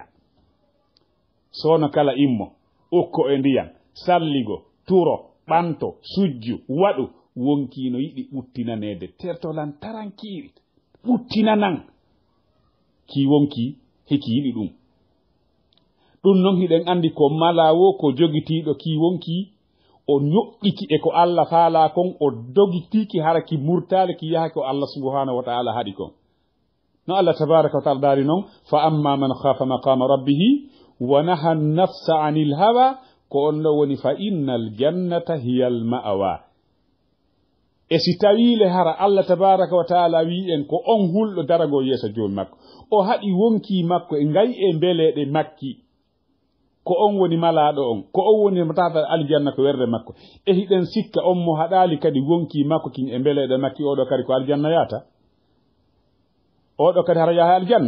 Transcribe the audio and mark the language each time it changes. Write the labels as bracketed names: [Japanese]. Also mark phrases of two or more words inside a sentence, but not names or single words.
[Fula] sono kala immo okko e ndiyam salligo turo ɓanto sujju waɗu, wonkino yiɗi ɓuttinanede tertolan tarankiiri ɓuttinanan ki wonki heki yiɗi ɗum. ɗum non hiɗen andi ko malawo ko jogitiɗo ki wonki o ñoƴƴiki e ko Allah faala kon, o dogitiki hara ki murtale ki yaha ko Allah [Arabic] سبحانه وتعالى [Fula] haɗi kon. no Allah [Arabic] تبارك وتعالى [Fula] dari non fa [Arabic] أما من خاف مقام ربه ونهى النفس عن الهوى [Fula] ko on ɗo woni [Arabic] فإن الجنة هي المأوى. [Fula] e si tawile hara Allah [Arabic] تبارك وتعالى [Fula] wi en ko on hulɗo darago yeeso joni makko, o haɗi wonki makko e ngay e mbeleɗe makki ko on woni malaɗo on, ko on woni tata aljanna ko werde makko, e hiɗen sikka on mo haɗali kadi wonki makko kin e mbeleɗe makki oɗo kadi ko aljanna yata, oɗo kadi hara yaha aljanna.